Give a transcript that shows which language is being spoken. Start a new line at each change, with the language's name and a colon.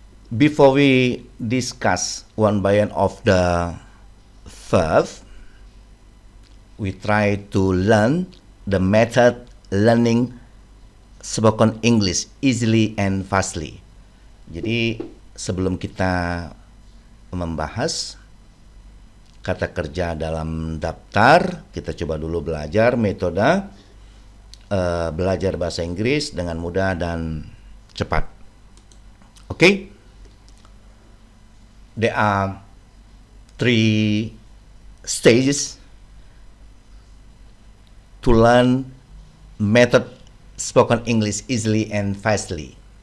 English: Before we discuss one by one of the verb, we try to learn the method learning spoken English easily and fastly.
Indonesian: Jadi sebelum kita membahas kata kerja dalam daftar, kita coba dulu belajar metode belajar bahasa Inggris dengan mudah dan cepat.
English: Okay? There are 3 stages to learn method spoken English easily and fastly.